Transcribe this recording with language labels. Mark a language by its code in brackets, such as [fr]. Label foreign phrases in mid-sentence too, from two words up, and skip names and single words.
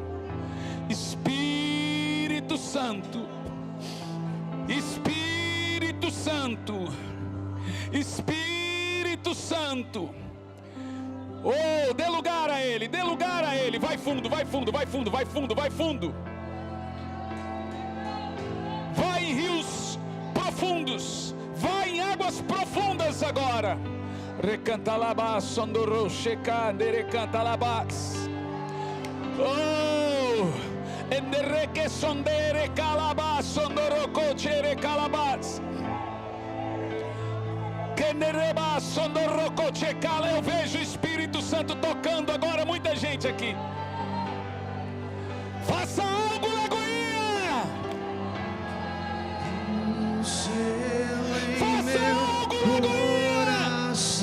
[pt] Espírito Santo, Espírito Santo, Espírito Santo. Oh, dê lugar a Ele, dê lugar a Ele. Vai fundo, vai fundo, vai fundo, vai fundo, vai fundo. Vai em rios profundos, vai em águas profundas agora. Recanta labas, sondoro, checande, recanta labas. Oh, enderreque sondere calabas, sondoro cochere calabas. Eu vejo o Espírito Santo tocando agora muita gente aqui. Faça algo, Lagoinha! Faça algo, Lagoinha!